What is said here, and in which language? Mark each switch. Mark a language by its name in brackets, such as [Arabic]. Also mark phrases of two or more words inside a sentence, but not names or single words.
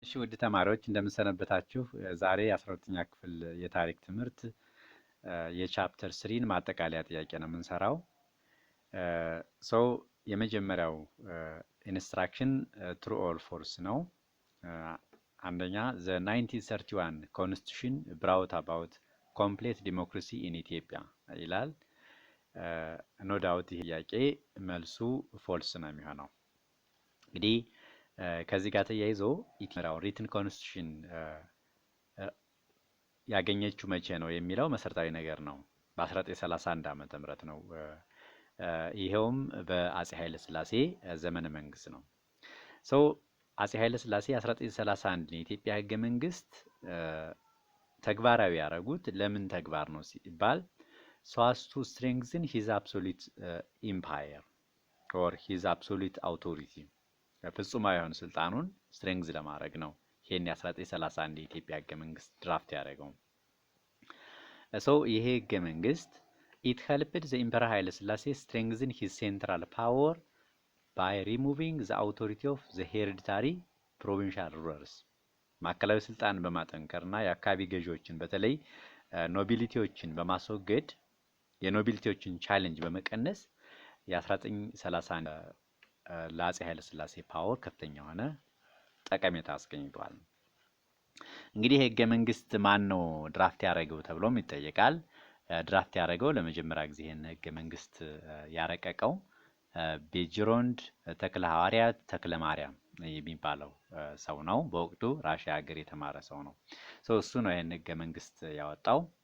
[Amharic] እሺ ውድ ተማሪዎች እንደምንሰነበታችሁ። ዛሬ 12ኛ ክፍል የታሪክ ትምህርት የቻፕተር 3ን ማጠቃለያ ጥያቄ ነው የምንሰራው። ሶ የመጀመሪያው [English] instruction true or false [Amharic] ነው። አንደኛ [English] the 1931 constitution brought about complete democracy in [Amharic] ኢትዮጵያ ይላል። [English] no doubt [Amharic] ይሄ ጥያቄ መልሱ ፎልስ ነው የሚሆነው። እንግዲህ ከዚህ ጋር ተያይዞ ኢትዮጵያው [English] written constitution [Amharic] ያገኘችው መቼ ነው የሚለው መሰረታዊ ነገር ነው። በ1931 ዓመተ ምህረት ነው። ይሄውም በአጼ ኃይለ ሥላሴ ዘመነ መንግስት ነው። ሶ አጼ ኃይለ ሥላሴ 1931 የኢትዮጵያ ህገ መንግስት ተግባራዊ ያደረጉት ለምን ተግባር ነው ሲባል [English] so as to strengthen his absolute empire or his absolute authority [Amharic] ፍጹማዊ የሆነ ስልጣኑን ስትሬንግዝ ለማድረግ ነው። ይሄን የ1931 የኢትዮጵያ ህገ መንግስት ድራፍት ያደረገው ይሄ ህገ መንግስት [English] it helped the emperor ኃይለ ሥላሴ strengthen his central power by removing the authority of the hereditary provincial rulers [Amharic] ማዕከላዊ ስልጣን በማጠንከርና የአካባቢ ገዢዎችን በተለይ ኖቢሊቲዎችን በማስወገድ የኖቢሊቲዎችን ቻሌንጅ በመቀነስ የ1931 ለአጼ ኃይለ ሥላሴ ፓወር ከፍተኛ ሆነ ጠቀሜታ አስገኝቷል። እንግዲህ ህገ መንግስት ማን ነው ድራፍት ያደረገው ተብሎም ይጠየቃል። ድራፍት ያደረገው ለመጀመሪያ ጊዜ ይሄን ህገ መንግስት ያረቀቀው ቤጅሮንድ ተክለ ሐዋርያት ተክለ ማርያም የሚባለው ሰው ነው። በወቅቱ ራሽያ ሀገር የተማረ ሰው ነው። እሱ ነው ይሄን ህገ መንግስት ያወጣው።